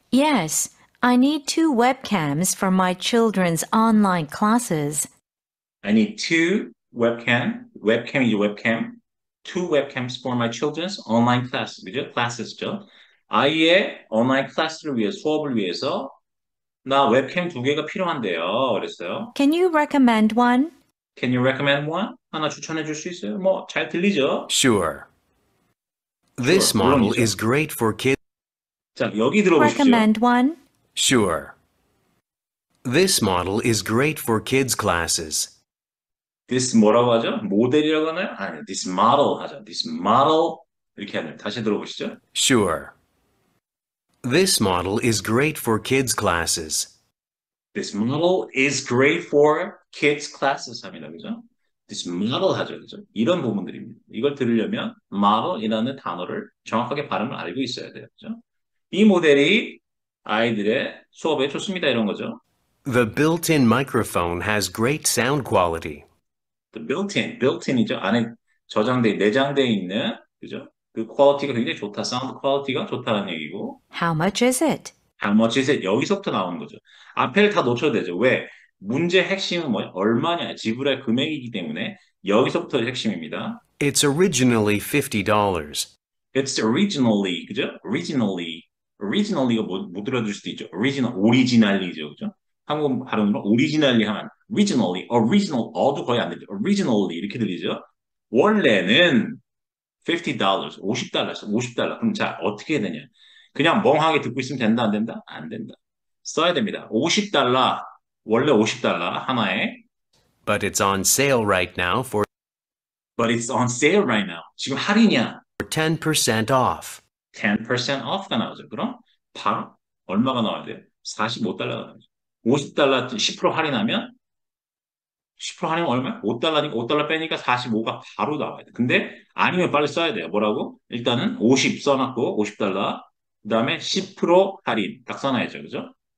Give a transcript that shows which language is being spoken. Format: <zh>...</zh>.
<en>Yes, I need 2 webcams for my children's online classes. I need webcam이죠, webcam. Two webcams for my children's online class.</en> <ko>그죠? classes죠. 아이의 온라인 클래스를 위해, 수업을 위해서 나 웹캠 2개가 필요한데요. 그랬어요.</ko> <en>Can you recommend one? Can you recommend one?</en> <ko>하나 추천해 줄 수 있어요? 뭐 잘 들리죠?</ko> <en>Sure. This Sure, model</en> <ko>물론이죠.</ko> <en>is great for kids.</en> <ko>자, 여기 들어보십시오.</ko> <en>Recommend one? Sure. This model is great for kids classes.</en> <ko>This 뭐라고 하죠? 모델이라고 하나요? 아니,</ko> <en>this model</en> <ko>하죠. This model 이렇게 하네요. 다시 들어보시죠.</ko> <en>Sure. This model is great for kids classes. This model is great for kids classes</en> <ko>합니다. 그죠?</ko> <en>This model</en> <ko>하죠. 그죠? 이런 부분들입니다. 이걸 들으려면 model이라는 단어를 정확하게 발음을 알고 있어야 돼요. 그죠? 이 모델이 아이들의 수업에 좋습니다. 이런 거죠.</ko> <en>The built-in microphone has great sound quality. The built-in이죠.</en> <ko>안에 내장되어 있는, 그죠? 그 퀄리티가 굉장히 좋다. 사운드 퀄리티가 좋다는 얘기고.</ko> <en>How much is it? How much is it?</en> <ko>여기서부터 나오는 거죠. 앞에를 다 놓쳐도 되죠. 왜? 문제 핵심은 뭐야? 얼마냐? 지불할 금액이기 때문에 여기서부터 핵심입니다.</ko> <en>It's originally $50. It's originally,</en> <ko>그죠? originally가 못 들어줄 수도 있죠. originally죠, 그죠? 한국 발음으로 originally 하면 original, 거의 안 들리죠. originally 이렇게 들리죠. 원래는 $50, $50. 그럼 자, 어떻게 해야 되냐? 그냥 멍하게 듣고 있으면 된다, 안 된다? 안 된다. 써야 됩니다. $50, 원래 $50 하나에,</ko> <en>But it's on sale right now for but it's on sale right now.</en> <ko>지금 할인이야.</ko> <en>10% off.</en> <ko>10% off가 나오죠. 그럼 바로 얼마가 나와야 돼요? $45가 나오죠. $50 10% 할인하면 10% 할인은 얼마야? $5니까 $5 빼니까 45가 바로 나와야 돼. 근데 아니면 빨리 써야 돼요. 뭐라고? 일단은 50 써놨고 $50. 그다음에 10% 할인 딱 써놔야죠. 그죠?</ko>